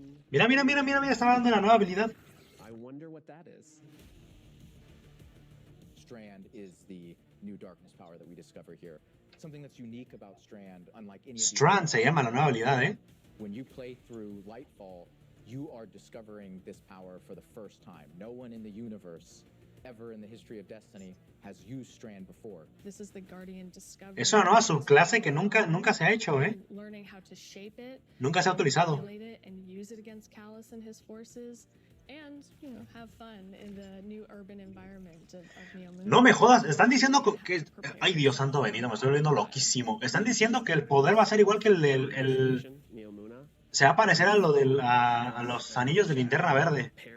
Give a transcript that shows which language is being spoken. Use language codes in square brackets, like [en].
[es] Mira, mira, mira, mira, mira, está hablando de la nueva habilidad. [en] I wonder what that is. Strand is the new darkness power that we discover here. Something that's unique about Strand, unlike any [es] Strand se llama la nueva habilidad, ¿eh? [en] When you play through Lightfall, you are discovering this power for the first time. No one in the universe ever in the history of Destiny has used Strand before. This is the Guardian discovery. [es] Es una nueva subclase que nunca se ha hecho, ¿eh? [en] Learning how to shape it, [es] Nunca se ha utilizado. [en] manipulate it, and use it against Callus and his forces, and have fun in the new urban environment of Neo Moon. [es] No me jodas, están diciendo que... Ay, Dios santo bendito, me estoy volviendo loquísimo. Están diciendo que el poder va a ser igual que el... Se va a parecer a lo a los anillos de linterna verde.